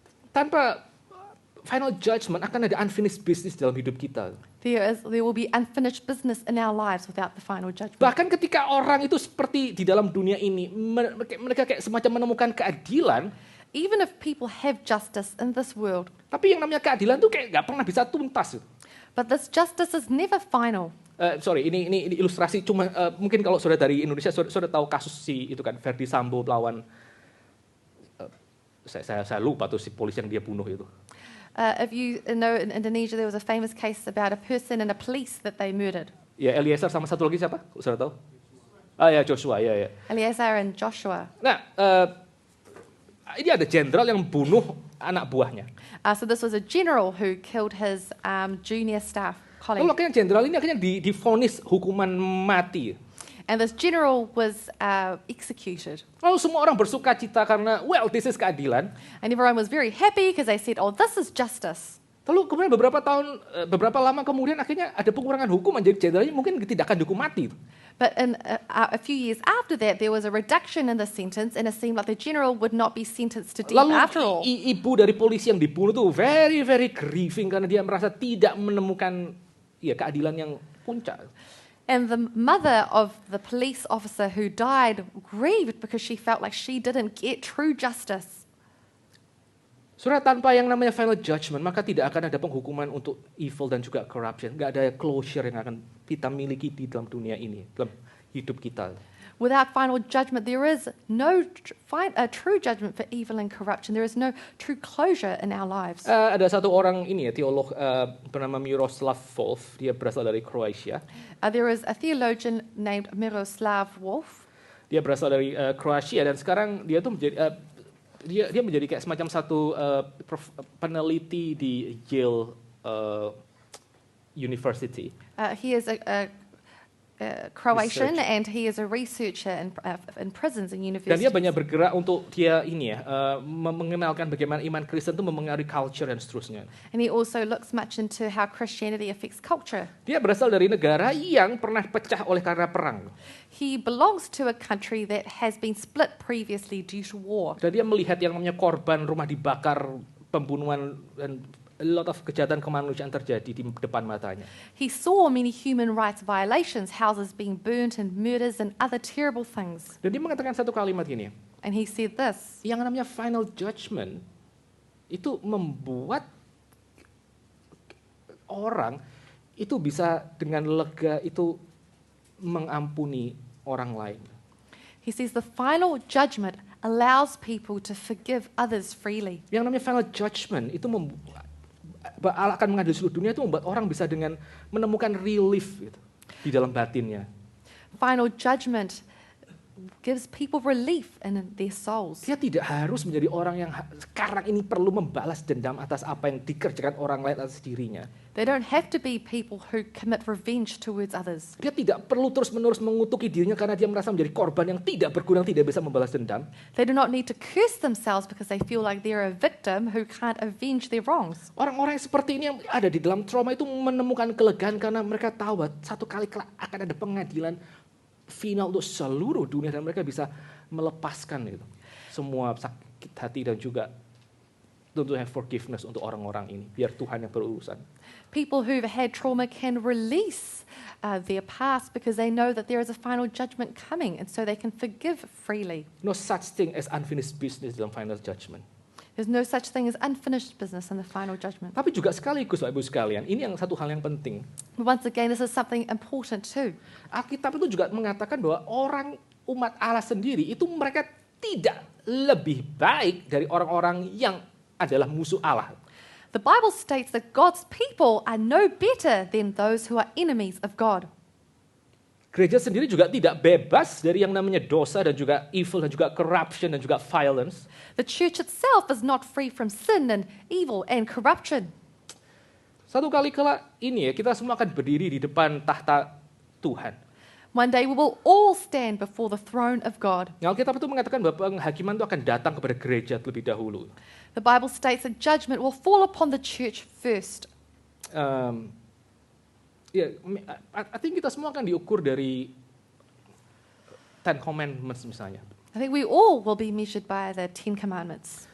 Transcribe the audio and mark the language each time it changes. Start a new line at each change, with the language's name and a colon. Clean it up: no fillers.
Indonesian: Tanpa final judgment akan ada
English: unfinished business
Indonesian: dalam hidup kita.
English: There will be unfinished business in our lives without the final judgment.
Indonesian: Bahkan ketika orang itu seperti di dalam dunia ini, mereka kayak semacam menemukan keadilan.
English: Even if people have justice in this world,
Indonesian: Tapi yang namanya keadilan tuh kayak nggak pernah bisa tuntas.
English: but this justice is never final.
Indonesian: Ini ilustrasi cuma mungkin kalau saudara dari Indonesia saudara tahu kasus si itu kan Verdi Sambo lawan saya lupa tuh si polisi yang dia bunuh itu.
English: If you know, in Indonesia there was a famous case about a person and a police that they murdered.
Indonesian: Ya Eliezer sama satu lagi siapa? Saudara tahu? Ah ya Joshua ya.
English: Eleazar and Joshua. Nah
Indonesian: ini ada jenderal yang bunuh anak buahnya.
English: So this was a general who killed his junior staff
Indonesian: Lalu
English: colleague.
Indonesian: akhirnya jenderal ini akhirnya divonis hukuman mati.
English: And this general was executed.
Indonesian: Lalu semua orang bersuka cita karena,
English: well, this is
Indonesian: keadilan.
English: And everyone was very happy because they said, oh, this is justice.
Indonesian: Lalu kemudian beberapa lama kemudian akhirnya ada pengurangan hukuman, jadi jenderalnya mungkin tidak akan dihukum mati.
English: But in a few years after that, there was a reduction in the sentence, and it seemed like the general would not be sentenced to death
Indonesian: Lalu
English: after all.
Indonesian: ibu dari polisi yang dibunuh tuh
English: very very grieving
Indonesian: karena dia merasa tidak menemukan keadilan yang puncak.
English: And the mother of the police officer who died grieved because she felt like she didn't get true justice.
Indonesian: Saudara, tanpa yang namanya final judgment, maka tidak akan ada penghukuman untuk evil dan juga corruption. Nggak ada closure yang akan kita miliki di dalam dunia ini, dalam hidup kita.
English: Without final judgment, there is no true judgment for evil and corruption. There is no true closure in our lives.
Indonesian: Ada satu orang ini teolog bernama Miroslav Volf, dia berasal dari Kroasia.
English: There is a theologian named Miroslav Volf.
Indonesian: Dia berasal dari Kroasia dan sekarang dia tuh menjadi dia menjadi kayak semacam satu peneliti di Yale University.
English: He is a Croatian Research. and he is a researcher in prisons and
Indonesian: Dan
English: universities.
Indonesian: dia banyak bergerak untuk dia ini mengenalkan bagaimana iman Kristen itu memengaruhi culture dan seterusnya.
English: And he also looks much into how Christianity affects culture.
Indonesian: Dia berasal dari negara yang pernah pecah oleh karena perang.
English: He belongs to a country that has been split previously due to war.
Indonesian: Dan dia melihat yang namanya korban, rumah dibakar, pembunuhan, dan
English: a lot of
Indonesian: kejahatan kemanusiaan terjadi di depan matanya.
English: He saw many human rights violations, houses being burnt and murders and other terrible things.
Indonesian: Dan dia mengatakan satu kalimat gini,
English: And he said this,
Indonesian: yang namanya final judgment itu membuat orang itu bisa dengan lega itu mengampuni orang lain.
English: he says the final judgment allows people to forgive others freely.
Indonesian: Yang namanya final judgment itu Allah akan mengadili seluruh dunia, itu membuat orang bisa dengan menemukan relief gitu, di dalam batinnya.
English: Final judgment gives people relief in their souls.
Indonesian: Dia tidak harus menjadi orang yang sekarang ini perlu membalas dendam atas apa yang dikerjakan orang lain atas dirinya.
English: They don't have to be people who commit revenge towards others.
Indonesian: Dia tidak perlu terus-menerus mengutuki dirinya karena dia merasa menjadi korban yang tidak berguna, tidak bisa membalas dendam.
English: They do not need to curse themselves because they feel like they're a victim who can't avenge their wrongs.
Indonesian: Orang-orang yang seperti ini yang ada di dalam trauma itu menemukan kelegaan karena mereka tahu bahwa satu kali kelak akan ada pengadilan final untuk seluruh dunia dan mereka bisa melepaskan itu semua sakit hati dan juga tentunya forgiveness untuk orang-orang ini biar Tuhan yang berurusan.
English: People who've had trauma can release their past because they know that there is a final judgment coming, and so they can forgive freely. No such thing as unfinished business
Indonesian: dalam
English: final judgment. There's no such thing as unfinished business in the final judgment.
Indonesian: Tapi juga sekaligus Bapak Ibu sekalian, ini yang satu hal yang penting.
English: But once again, this is something important too.
Indonesian: Alkitab itu juga mengatakan bahwa orang umat Allah sendiri itu mereka tidak lebih baik dari orang-orang yang adalah musuh Allah.
English: The Bible states that God's people are no better than those who are enemies of God.
Indonesian: Gereja sendiri juga tidak bebas dari yang namanya dosa dan juga evil dan juga corruption dan juga violence.
English: The church itself is not free from sin and evil and corruption.
Indonesian: Satu kali kala ini kita semua akan berdiri di depan tahta Tuhan.
English: One day we will all stand before the throne of God.
Indonesian: Alkitab itu mengatakan bahwa penghakiman itu akan datang kepada gereja terlebih dahulu.
English: The Bible states that judgment will fall upon the church first. I think
Indonesian: kita semua akan diukur dari Ten Commandments misalnya.
English: I think we all will be measured by the Ten Commandments.